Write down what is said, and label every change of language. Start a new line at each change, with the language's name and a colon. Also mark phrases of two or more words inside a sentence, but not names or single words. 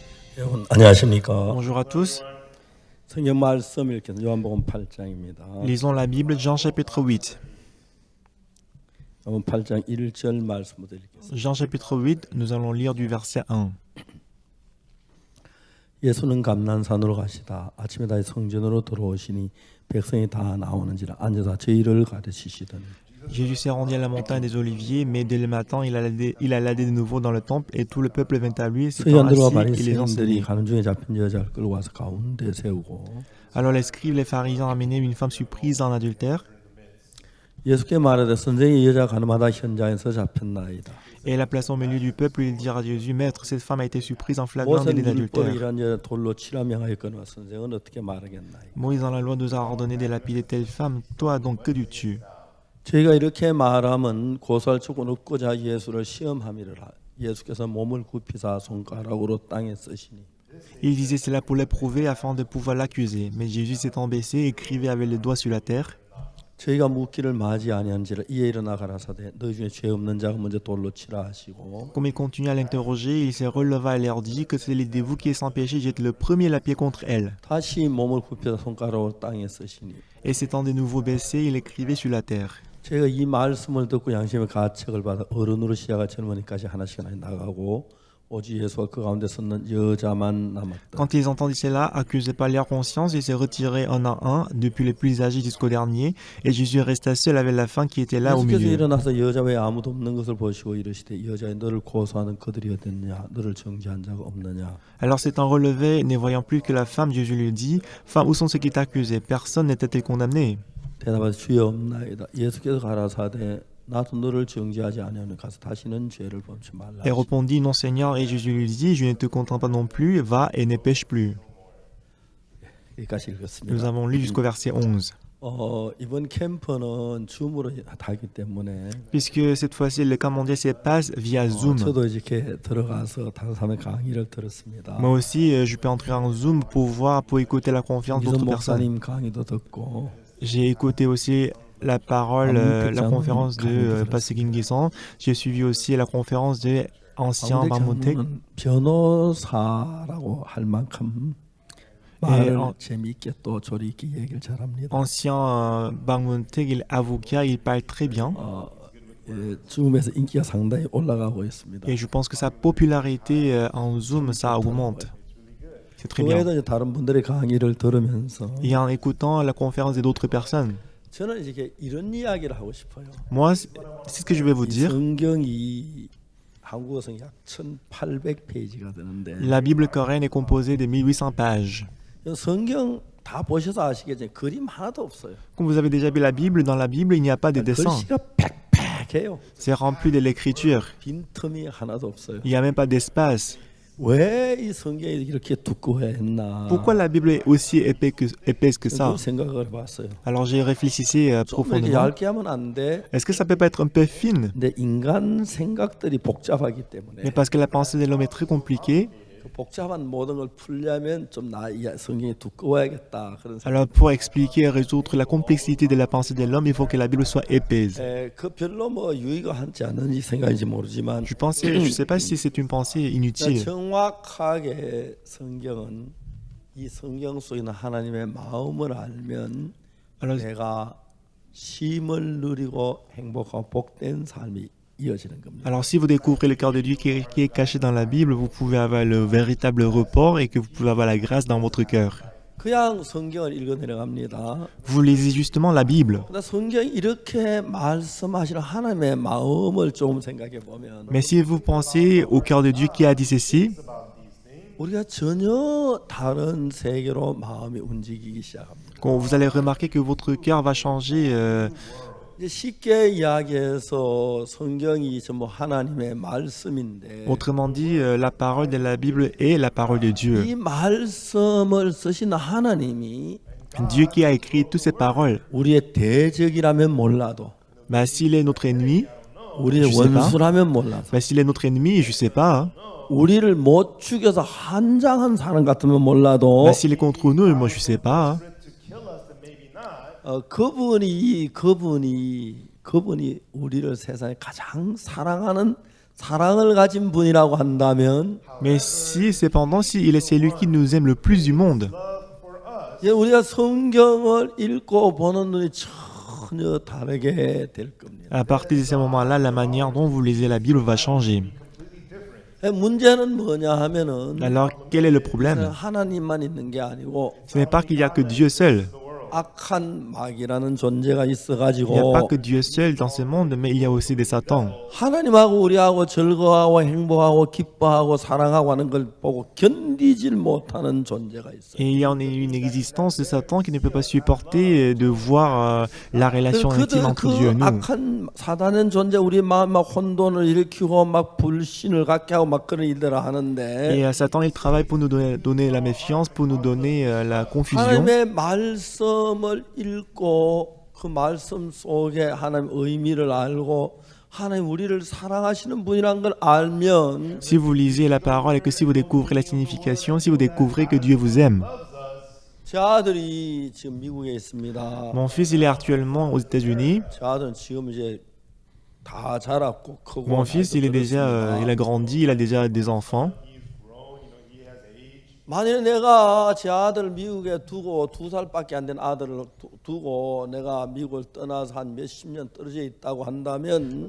Korean: 여러분 안녕하십니까?
French: Bonjour à tous.
Korean: 성경 말씀 읽겠습니다. 요한복음 8장입니다.
French: Lisons la Bible, Jean chapitre 8.
Korean: 요한복음 8장 1절 말씀부터 읽겠습니다.
French: Jean chapitre 8, nous allons lire du verset 1.
Korean: 예수는 감난산으로 가시다. 아침에 다시 성전으로 들어오시니 백성이 다 나오는지라 앉아서 저희를 가르치시더니
French: Jésus s'est rendu à la montagne des Oliviers, mais dès le matin, il alla de nouveau dans le temple et tout le peuple vint à lui, s'étant
Korean: 서기관들과
French: assis, il les
Korean: 바리새인들이
French: enseignait.
Korean: 가는 중에 잡힌 여자를 끌고 와서 가운데 세우고
French: Alors les scribes, les pharisiens amenaient une femme surprise en adultère
Korean: 예수께 말하되 선생이 여자 가늠하다 현장에서 잡혔나이다.
French: et la plaçant au milieu du peuple, ils dirent à Jésus, Maître, cette femme a été surprise en flagrant
Korean: 모세
French: délit
Korean: 율법에
French: d'adultère.
Korean: 이런 여자 돌로 치라 명하였거니와 선생은 어떻게 말하겠나이까.
French: Moïse dans la loi nous a ordonné de lapider telle femme, toi donc que dis-tu?
Korean: 저희가 이렇게 말하면 고소할 조건 얻고자 예수를 시험함이라. 예수께서 몸을 굽히사 손가락으로 땅에 쓰시니
French: Il disait cela pour l'éprouver afin de pouvoir l'accuser. Mais Jésus s'étant baissé, écrivait avec le doigt sur la terre.
Korean: 저희가 묻기를 마지 아니한지라 이에 일어나 가라사대 너희 중에 죄 없는 자가 먼저 돌로 치라 하시고
French: Comme il continua à l'interroger, il se releva et leur dit que celui de vous qui est sans péché jette le premier la pierre contre elle.
Korean: 다시 몸을 굽혀서 손가락으로 땅에 쓰시니
French: Et s'étant de nouveau baissé, il écrivait sur la terre.
Korean: 저희가 이 말씀을 듣고 양심의 가책을 받아 어른으로 시작할 젊은이까지 하나씩 나가고 오직 예수와 그 가운데 섰는 여자만 남았다.
French: Quand ils entendaient cela, accusés par leur conscience, ils se retiraient un à un, depuis les plus âgés jusqu'au dernier, et Jésus resta seul avec la femme qui était là au
Korean: 예수께서
French: milieu.
Korean: 일어나서 여자 외에 아무도 없는 것을 보시고 이르시되 여자여 너를 고소하는 그들이 어딨느냐 너를 정죄한 자가 없느냐.
French: Alors s'étant relevé, ne voyant plus que la femme, Jésus lui dit, « Femme, où sont ceux qui t'accusaient? Personne n'était-il condamné ?»
Korean: 대답하되 주여 없나이다. 예수께서 가라사대 나도 너를 정죄하지 아니하노니 가서 다시는 죄를 범치 말라.
French: Elle répondit, non Seigneur, et Jésus lui dit, je ne te contrains pas non plus, va et ne pêche plus.
Korean: 여기까지
French: Nous
Korean: 읽었습니다.
French: avons lu jusqu'au verset 11.
Korean: 이번 캠프는 줌으로 하기 때문에
French: Puisque cette fois-ci, le camp mondial se passe via Zoom.
Korean: 저도 이렇게 들어가서 다른 사람의 강의를 들었습니다.
French: Moi aussi, je peux entrer en Zoom pour écouter la conférence
Korean: 이선
French: d'autres personnes.
Korean: 목사님 강의도 듣고
French: J'ai écouté aussi la parole, la conférence de Pasteur Guinguisson. J'ai suivi aussi la conférence de ancien Bamontek.
Korean: 강문택 변호사라고 할 만큼 말을 재미있게 또 조리 있게 얘기를 잘합니다.
French: Ancien Bamontek, il est avocat, il parle très bien.
Korean: 줌에서 인기가 상당히 올라가고 있습니다.
French: Et je pense que sa popularité en Zoom, ça augmente. C'est très
Korean: 그
French: bien.
Korean: 외에도 이제 다른 분들의 강의를 들으면서
French: Et en écoutant la conférence d'autres personnes,
Korean: 저는 이제 이런 이야기를 하고 싶어요.
French: moi, c'est ce que je vais vous
Korean: 이
French: dire.
Korean: 성경이 한국어성 약 1,800페이지가 되는데
French: La Bible coréenne est composée de 1800 pages.
Korean: 성경 다 보셔서 아시겠지만 그림 하나도 없어요.
French: Comme vous avez déjà vu la Bible, dans la Bible, il n'y a pas de dessin.
Korean: 글씨가 빽빽해요.
French: C'est rempli de l'écriture.
Korean: 빈틈이 하나도 없어요.
French: Il n'y a même pas d'espace.
Korean: 왜 이 성경이 이렇게 두꺼웠나?
French: Pourquoi la Bible est aussi épaisse que ça?
Korean: 그 생각을 해봤어요.
French: Alors j'ai réfléchi
Korean: 좀 이렇게
French: profondément.
Korean: 얇게 하면 안 돼.
French: Est-ce que ça peut pas être un peu fine?
Korean: 근데 인간 생각들이 복잡하기 때문에
French: Mais parce que la pensée de l'homme est très compliquée.
Korean: 그 복잡한 모든 걸 풀려면 좀 성경이 두꺼워야겠다 그런 생각.
French: Alors pour expliquer et résoudre la complexité de la pensée de l'homme, il faut que la Bible soit épaisse.
Korean: 그 별로 뭐 유의가 한지 않은지 생각인지 모르지만
French: Je sais pas si c'est une pensée inutile.
Korean: 정확하게 성경은 이 성경 속에 있는 하나님의 마음을 알면
French: Alors,
Korean: 내가 쉼을 누리고 행복하고 복된 삶이 이어지는 겁니다.
French: alors si vous découvrez le cœur de Dieu qui est caché dans la Bible, vous pouvez avoir le véritable report et que vous pouvez avoir la grâce dans votre cœur.
Korean: 그냥 성경을 읽어 내려갑니다.
French: Vous lisez justement la Bible.
Korean: 그러나 성경이 이렇게 말씀하시는 하나님의 마음을 좀 생각해 보면
French: Mais si vous pensez au cœur de Dieu qui a dit ceci,
Korean: 우리가 전혀 다른 세계로 마음이 움직이기 시작합니다.
French: vous allez remarquer que votre cœur va changer.
Korean: 이제 쉽게 이야기해서 성경이 전부 하나님의 말씀인데
French: Autrement dit, la parole de la Bible est la parole de Dieu.
Korean: 이 말씀을 쓰신 하나님이
French: Dieu qui a écrit toutes ces paroles.
Korean: 우리의 대적이라면 몰라도
French: Bah, s'il est notre ennemi,
Korean: 우리의
French: Je sais pas.
Korean: 원수라면 몰라도
French: bah, s'il est notre ennemi, je sais pas. Hein.
Korean: 우리를 못 죽여서 한장한 사람 같으면 몰라도
French: Bah, s'il est contre nous, moi je sais pas. Hein.
Korean: 그분이 우리를 세상에 가장 사랑하는 사랑을 가진 분이라고 한다면
French: Mais si, cependant, si il est celui qui nous aime le plus du monde,
Korean: 이제 우리가 성경을 읽고 보는 눈이 전혀 다르게 될 겁니다.
French: à partir de ce moment-là, la manière dont vous lisez la Bible va changer.
Korean: 문제는 뭐냐 하면은
French: Alors, quel est le problème?
Korean: 하나님만 있는 게 아니고
French: Ce n'est pas qu'il n'y a que Dieu seul.
Korean: 악한 마귀라는 존재가
French: Il n'y a
Korean: 있어가지고
French: pas que Dieu seul dans ce monde, mais il y a aussi des satans.
Korean: 하나님하고 우리하고 즐거워하고 행복하고 기뻐하고 사랑하고 하는 걸 보고 견디질 못하는 존재가 있어요.
French: Et il y a une existence de Satan qui ne peut pas supporter de voir la relation intime entre Dieu et
Korean: 그
French: nous.
Korean: 악한 사단은 존재 우리 마음 막 혼돈을 일으키고 막 불신을 갖게 하고 막 그런 일들을 하는데
French: Et Satan, il travaille pour nous donner la méfiance, pour nous donner la confusion.
Korean: 하나님의 말씀을 읽고 그 말씀 속에 하나님 의미를 알고 하나님 우리를 사랑하시는 분이란 걸 알면
French: Si vous lisez la parole et que si vous découvrez la signification, si vous découvrez que Dieu vous aime.
Korean: 제 아들이 지금 미국에 있습니다.
French: Mon fils, il est actuellement aux États-Unis.
Korean: 제 아들은 지금 이제 다 자랐고 크고
French: Mon fils, il est déjà, il a grandi, il a déjà des enfants.
Korean: 만약에 내가 제 아들을 미국에 두고 2살밖에 안 된 아들을 두고 내가 미국을 떠나서 한 몇십 년 떨어져 있다고 한다면